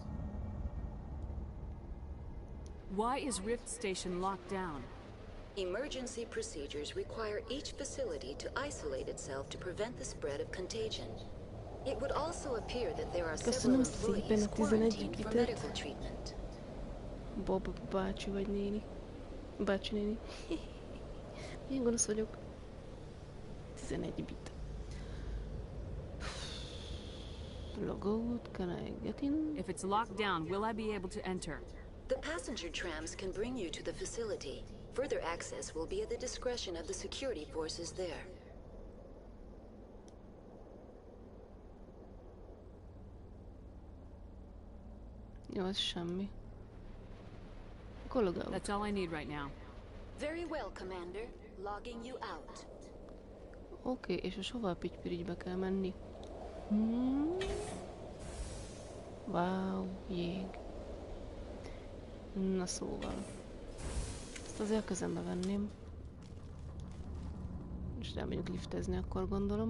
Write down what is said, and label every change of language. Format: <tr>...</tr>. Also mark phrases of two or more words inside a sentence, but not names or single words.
<en>Why is Rift Station locked down? Emergency procedures require each facility to isolate itself to prevent the spread of contagion. It would also appear that there are several employees quarantined for medical treatment.</en> <hu>Bob bácsi vagy néni. Bácsi néni. Milyen gonosz vagyok. 11 bit.</hu> <en>Log out, can I get in? If it's locked down, will I be able to enter? The passenger trams can bring you to the facility. Further access will be at the discretion of the security forces there.</en> <hu>Jó, ez semmi. Akkor</hu> <en>log out. That's all I need right now. Very well, Commander. Logging you out.</en> <hu>Oké, és most hova a pitypirigybe kell menni? Wow, jég. Na szóval. Ezt azért a kezembe venném. És elmegyünk liftezni, akkor gondolom.</hu>